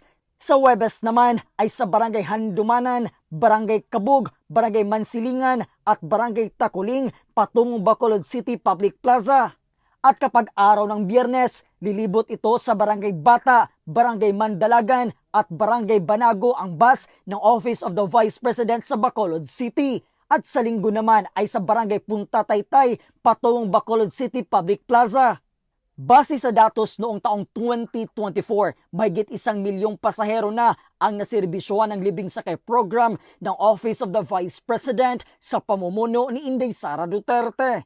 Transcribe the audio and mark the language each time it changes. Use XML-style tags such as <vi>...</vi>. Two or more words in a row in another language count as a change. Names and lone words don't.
<tl>Sa Huwebes naman ay sa Barangay Handumanan, Barangay Kabug, Barangay Mansilingan at Barangay Takuling patungong Bacolod City Public Plaza. At kapag araw ng Biyernes, lilibot ito sa Barangay Bata, Barangay Mandalagan at Barangay Banago ang bus ng Office of the Vice President sa Bacolod City. At sa Linggo naman ay sa Barangay Punta Taytay patungong Bacolod City Public Plaza. Base sa datos noong taong 2024, mahigit 1,000,000 pasahero na ang naserbisyohan ng Libing Sakay Program ng Office of the Vice President sa pamumuno ni Inday Sara Duterte.</tl>